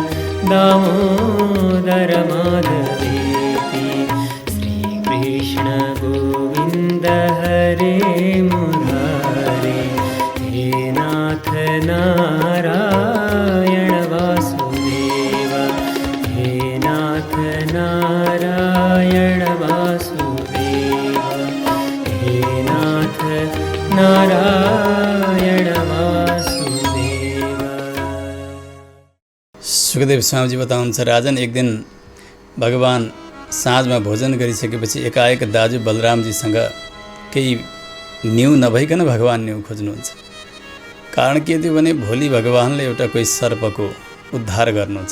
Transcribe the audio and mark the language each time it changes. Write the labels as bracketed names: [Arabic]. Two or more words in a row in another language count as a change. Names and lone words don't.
[Sanskrit] दामोदर माधवेति श्रीकृष्ण गोविंद हरे मुरारे हे नाथ नारायण वासुदेव हे नाथ नारायण वासुदेव हे नाथ नारायण वासुदेव। [Nepali] सुखदेव स्वामीजी बताउनुहुन्छ, राजन एक दिन भगवान साँझमा भोजन गरिसकेपछि एकाएक दाजु बलरामजीसँग केही न्यु नभइकन भगवान न्यु खोज्नुहुन्छ। कारण के थियो भने भोलि भगवानले एउटा कोही सर्पको उद्धार गर्नु छ।